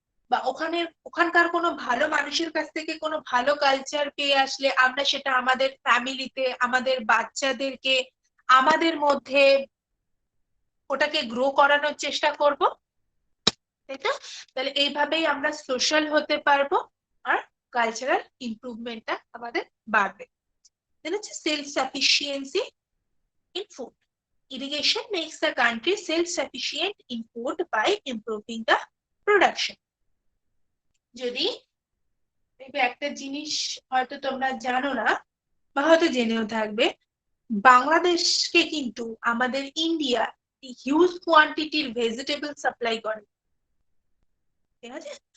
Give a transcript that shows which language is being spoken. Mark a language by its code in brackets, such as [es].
[bn] বা ওখানকার কোনো ভালো মানুষের কাছ থেকে কোনো ভালো কালচার পেয়ে আসলে আমরা সেটা আমাদের ফ্যামিলিতে, আমাদের বাচ্চাদেরকে, আমাদের মধ্যে ওটাকে গ্রো করানোর চেষ্টা করব, তাই তো? তাহলে এইভাবেই আমরা সোশ্যাল হতে পারবো, আর কালচারাল ইমপ্রুভমেন্টটা আমাদের বাড়বে। দেন হচ্ছে self sufficiency in food. [en] Irrigation makes the country self-sufficient in food by improving the production. [bn] যদি দেখবে একটা জিনিস হয়তো তোমরা জানো না, বা হয়তো জেনেও থাকবে, বাংলাদেশকে কিন্তু আমাদের ইন্ডিয়া হিউজ কোয়ান্টিটির ভেজিটেবল সাপ্লাই করে, ঠিক আছে?